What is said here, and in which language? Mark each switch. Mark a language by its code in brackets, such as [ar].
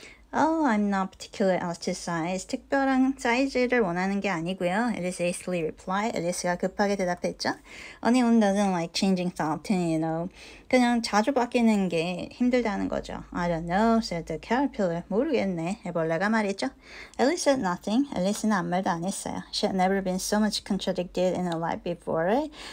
[en] Oh, I'm not particular as to size. [ko] 특별한 사이즈를 원하는 게 아니고요. [en] Alice hastily replied. [ko] 앨리스가 급하게 대답했죠. [en] Anyone doesn't like changing so often, you know. [ko] 그냥 자주 바뀌는 게 힘들다는 거죠. [en] I don't know, said the caterpillar. [ko] 모르겠네. 애벌레가 말했죠. [en] Alice said nothing. [ko] 앨리스는 아무 말도 안 했어요. [en] She had never been so much contradicted in her life before.